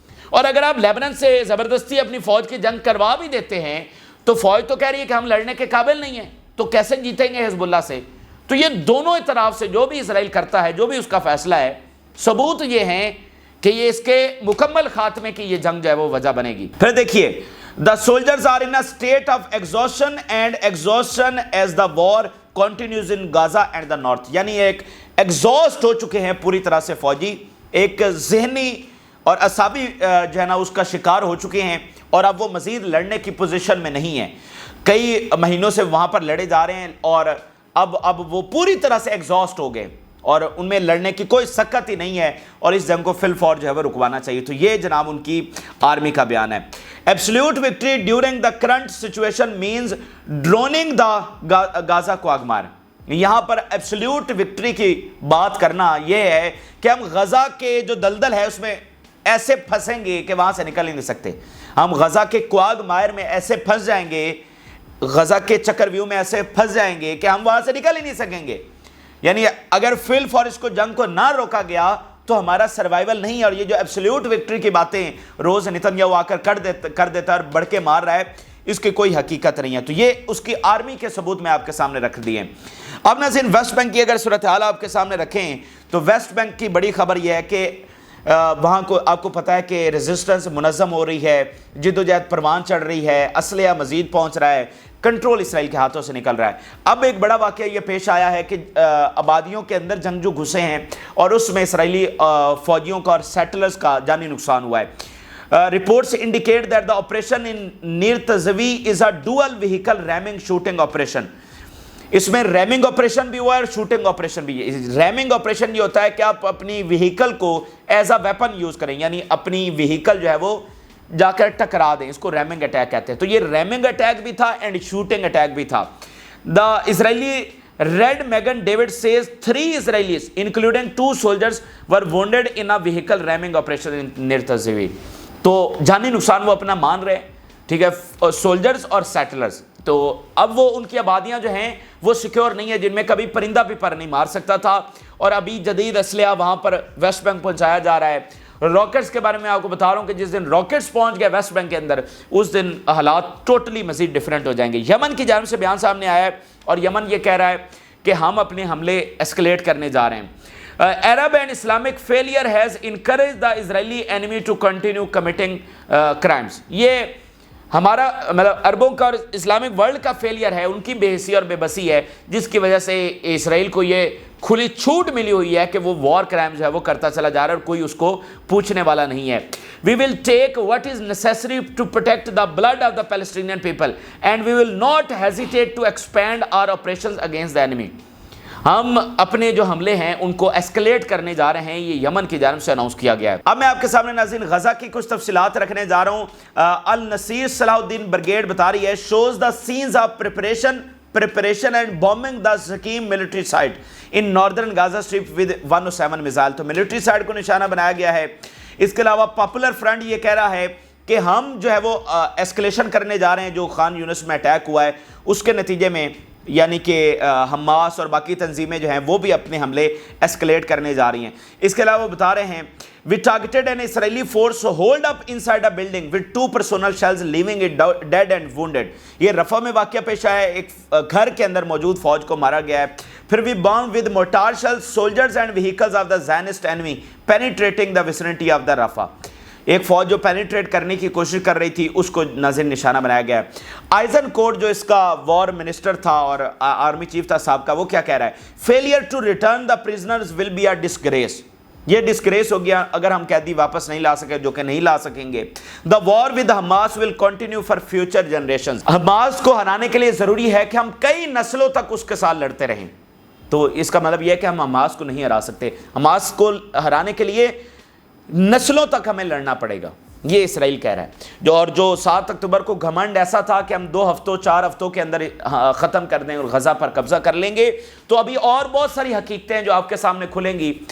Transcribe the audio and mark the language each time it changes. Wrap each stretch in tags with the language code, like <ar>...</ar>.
<ur>اور اگر آپ لیبنان سے زبردستی اپنی فوج کی جنگ کروا بھی دیتے ہیں تو فوج تو کہہ رہی ہے کہ ہم لڑنے کے قابل نہیں ہیں, تو کیسے جیتیں گے حزب اللہ سے. تو یہ دونوں طرف سے جو بھی اسرائیل کرتا ہے, جو بھی اس کا فیصلہ ہے, ثبوت یہ ہیں کہ یہ اس کے مکمل خاتمے کی یہ جنگ جو ہے وہ وجہ بنے گی. پھر دیکھیے</ur> <en>the soldiers are in a state of exhaustion as the war continues in Gaza and the north.</en> <ur>یعنی ایک ایگزاسٹ ہو چکے ہیں پوری طرح سے فوجی, ایک ذہنی اور اعصابی جو ہے نا اس کا شکار ہو چکے ہیں, اور اب وہ مزید لڑنے کی پوزیشن میں نہیں ہیں. کئی مہینوں سے وہاں پر لڑے جا رہے ہیں اور اب وہ پوری طرح سے ایگزاسٹ ہو گئے اور ان میں لڑنے کی کوئی سکت ہی نہیں ہے, اور اس جنگ کو فی الفور جو ہے وہ رکوانا چاہیے. تو یہ جناب ان کی آرمی کا بیان ہے.</ur> <en>Absolute victory during the current situation means drowning the Gaza quagmire.</en> <ur>یہاں پر ایبسلیوٹ وکٹری کی بات کرنا یہ ہے کہ ہم غزہ کے جو دلدل ہے اس میں ایسے پھنسیں گے کہ وہاں سے نکل ہی نہیں سکتے. ہم غزہ کے کوآگ مائر میں ایسے پھنس جائیں گے, غزہ کے چکر ویو میں ایسے پھنس جائیں گے کہ ہم وہاں سے نکل ہی نہیں سکیں گے. یعنی اگر فی الفور اس کو جنگ کو نہ روکا گیا تو ہمارا سروائیول نہیں ہے. اور یہ جو ایبسلیوٹ وکٹری کی باتیں روز نیتنیاہو آ کر دیتا اور بڑھ کے مار رہا ہے, اس کی کوئی حقیقت نہیں ہے. تو یہ اس کی آرمی کے ثبوت میں آپ کے سامنے رکھ دیے. اب ناظرین ویسٹ بینک کی اگر صورتحال آپ کے سامنے رکھیں تو ویسٹ بینک کی بڑی خبر یہ ہے کہ وہاں کو آپ کو پتہ ہے کہ ریزسٹنس منظم ہو رہی ہے, جد و جہد پروان چڑھ رہی ہے, اسلحہ مزید پہنچ رہا ہے, کنٹرول اسرائیل کے ہاتھوں سے نکل رہا ہے. اب ایک بڑا واقعہ یہ پیش آیا ہے کہ آبادیوں کے اندر جنگجو گھسے ہیں اور اس میں اسرائیلی فوجیوں کا اور سیٹلرز کا جانی نقصان ہوا ہے.</ur> <en>Reports indicate that the operation in Nir Tazvi is a dual vehicle ramming shooting operation.</en> <ur>اس میں ریمنگ آپریشن بھی ہوا ہے اور شوٹنگ آپریشن بھی ہے. ریمنگ آپریشن یہ ہوتا ہے کہ آپ اپنی وہیکل کو</ur> <en>as a weapon</en> <ur>یوز کریں, یعنی اپنی وہیکل جو ہے وہ جا کر ٹکرا دیں, اس کو ریمنگ اٹیک کہتے ہیں. تو یہ ریمنگ اٹیک بھی تھا اینڈ شوٹنگ اٹیک بھی تھا.</ur> <en>The Israeli red Magen David says 3 Israelis including 2 soldiers were wounded in a vehicle ramming operation in Nir Tazvi.</en> <ur>تو جانی نقصان وہ اپنا مان رہے ہیں, ٹھیک ہے, سولجرز اور سیٹلرز. تو اب وہ ان کی آبادیاں جو ہیں وہ سیکیور نہیں ہے, جن میں کبھی پرندہ بھی پر نہیں مار سکتا تھا, اور ابھی جدید اسلحہ وہاں پر ویسٹ بینک پہنچایا جا رہا ہے. راکٹس کے بارے میں آپ کو بتا رہا ہوں کہ جس دن راکٹس پہنچ گئے ویسٹ بینک کے اندر اس دن حالات ٹوٹلی مزید ڈیفرنٹ ہو جائیں گے. یمن کی جانب سے بیان سامنے آیا ہے اور یمن یہ کہہ رہا ہے کہ ہم اپنے حملے ایسکلیٹ کرنے جا رہے ہیں.</ur> <en>Arab and Islamic failure has encouraged the Israeli enemy to continue committing crimes.</en> <ur>یہ ہمارا مطلب عربوں کا اور اسلامک ورلڈ کا فیلئر ہے, ان کی بے حسی اور بے بسی ہے, جس کی وجہ سے اسرائیل کو یہ کھلی چھوٹ ملی ہوئی ہے کہ وہ وار کرائم جو ہے وہ کرتا چلا جا رہا ہے اور کوئی اس کو پوچھنے والا نہیں ہے.</ur> <en>We will take what is necessary to protect the blood of the Palestinian people and we will not hesitate to expand our operations against the enemy.</en> <ur>ہم اپنے جو حملے ہیں ان کو ایسکلیٹ کرنے جا رہے ہیں, یہ یمن کی جانب سے اناؤنس کیا گیا ہے. اب میں آپ کے سامنے ناظرین غزہ کی کچھ تفصیلات رکھنے جا رہا ہوں. النصیر صلاح الدین بریگیڈ بتا رہی ہے</ur> <en>shows the scenes of preparation and bombing the Zakim military site in northern Gaza Strip with 107 missile.</en> <ur>تو ملٹری سائٹ کو نشانہ بنایا گیا ہے. اس کے علاوہ پاپولر فرنٹ یہ کہہ رہا ہے کہ ہم جو ہے وہ ایسکلیشن کرنے جا رہے ہیں. جو خان یونس میں اٹیک ہوا ہے اس کے نتیجے میں یعنی کہ حماس اور باقی تنظیمیں جو ہیں وہ بھی اپنے حملے ایسکلیٹ کرنے جا رہی ہیں. اس کے علاوہ وہ بتا رہے ہیں</ur> <en>we targeted an Israeli force holed up inside a building with 2 personal shells leaving it dead and wounded.</en> <ur>یہ رفح میں واقعہ پیش آیا ہے, ایک گھر کے اندر موجود فوج کو مارا گیا ہے. پھر</ur> <en>we bombed with mortar shells soldiers and vehicles of the Zionist enemy penetrating the vicinity of the Rafah.</en> <ur>ایک فوج جو پینیٹریٹ کرنے کی کوشش کر رہی تھی اس کو ناظرین نشانہ بنایا گیا ہے. آئزن کوٹ جو اس کا وار منسٹر تھا اور آرمی چیف تھا صاحب کا, وہ کیا کہہ رہا ہے,</ur> <en>failure to return the prisoners will be a disgrace.</en> <ur>یہ ڈسگریس ہو گیا اگر ہم قیدی واپس نہیں لا سکے, جو کہ نہیں لا سکیں گے.</ur> <en>The war with Hamas will continue for future generations.</en> <ur>Hamas کو ہرانے کے لیے ضروری ہے کہ ہم کئی نسلوں تک اس کے ساتھ لڑتے رہیں. تو اس کا مطلب یہ ہے کہ ہم حماس کو نہیں ہرا سکتے, حماس کو ہرانے کے لیے نسلوں تک ہمیں لڑنا پڑے گا, یہ اسرائیل کہہ رہا ہے. جو 7 اکتوبر کو گھمنڈ ایسا تھا کہ ہم 2 ہفتوں 4 ہفتوں کے اندر ختم کر دیں اور غزہ پر قبضہ کر لیں گے, تو ابھی اور بہت ساری حقیقتیں جو آپ کے سامنے کھلیں گی.</ur>